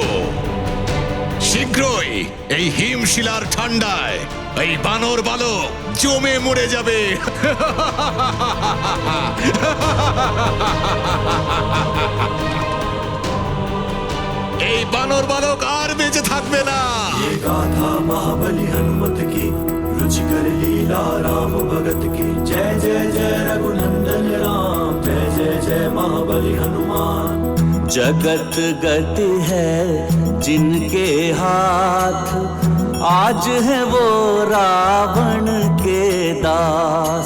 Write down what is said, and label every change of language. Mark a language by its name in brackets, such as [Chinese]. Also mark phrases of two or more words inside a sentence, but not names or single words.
[Bangla] শীঘ্রই এই হিমশিলার ঠান্ডায় এই বানর বালক জমে মরে যাবে। এই বানর বালক আর বেঁচে থাকবে না। [Hindi] गाथा महाबली हनुमत की रुचिकर लीला राम भगत की जय जय जय रघुनंदन राम जय जय जय महाबली हनुमान। जगत गति है जिनके हाथ आज है वो रावण के दास।